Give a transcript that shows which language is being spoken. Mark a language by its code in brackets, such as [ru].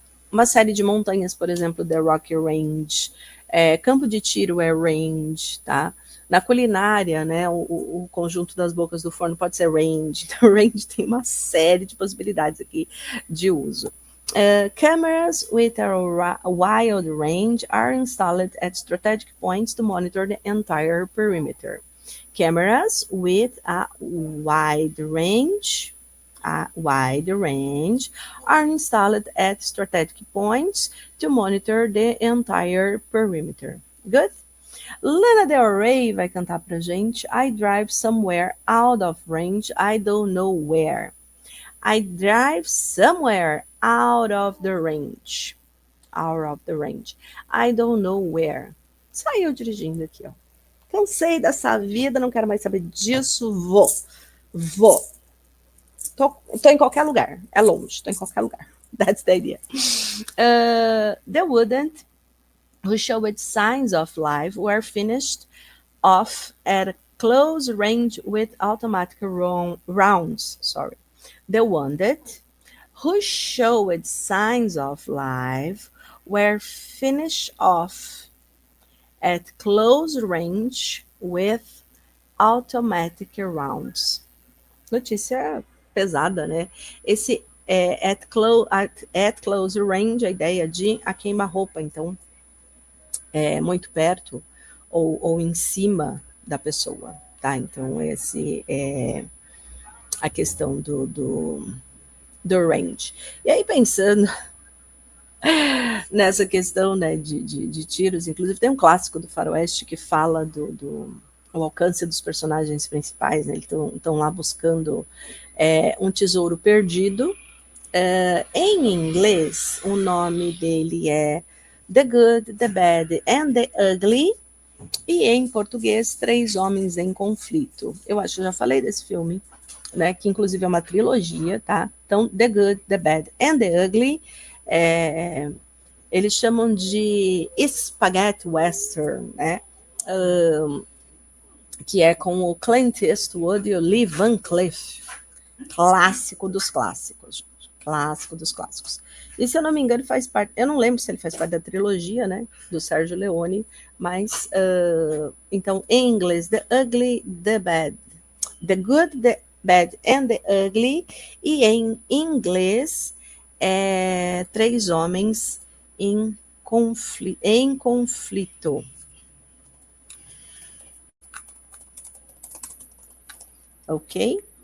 [pt] Uma série de montanhas, por exemplo, The Rocky Range, campo de tiro é range, tá? Na culinária, né, o conjunto das bocas do forno pode ser range. Então, range tem uma série de possibilidades aqui de uso. [en] Cameras with a wide range are installed at strategic points to monitor the entire perimeter. Cameras with a wide range are installed at strategic points to monitor the entire perimeter. Good? Lana Del Rey [pt] vai cantar pra gente [en] I drive somewhere out of range, I don't know where. I drive somewhere out of the range. Out of the range. I don't know where. [pt] Saiu dirigindo aqui, ó. Cansei dessa vida, não quero mais saber disso. Vou. Tô em qualquer lugar. É longe, tô em qualquer lugar. [en] That's the idea. The wouldn't, who showed signs of life, were finished off at close range with automatic rounds. Sorry. The wounded, who showed signs of life, were finished off at close range with automatic rounds. [pt] Notícia pesada, né? Esse at close range, a ideia de a queima-roupa, então muito perto ou em cima da pessoa, tá? Então esse é a questão do range. E aí pensando nessa questão, né, de tiros, inclusive tem um clássico do Faroeste que fala do alcance dos personagens principais, né? Eles estão lá buscando um tesouro perdido. Em inglês, o nome dele é The Good, The Bad and The Ugly. E em português, Três Homens em Conflito. Eu acho que eu já falei desse filme, né? Que inclusive é uma trilogia, tá? Então, The Good, The Bad and The Ugly. Eles chamam de Spaghetti Western, né? Que é com o Clint Eastwood e o Lee Van Cleef. Clássico dos clássicos, gente. Clássico dos clássicos. E se eu não me engano, faz parte. Eu não lembro se ele faz parte da trilogia, né? Do Sérgio Leone, mas então, em inglês, The Ugly, The Bad. [en] The Good, The Bad and The Ugly. [pt] E em inglês, Três Homens em conflito. Ok?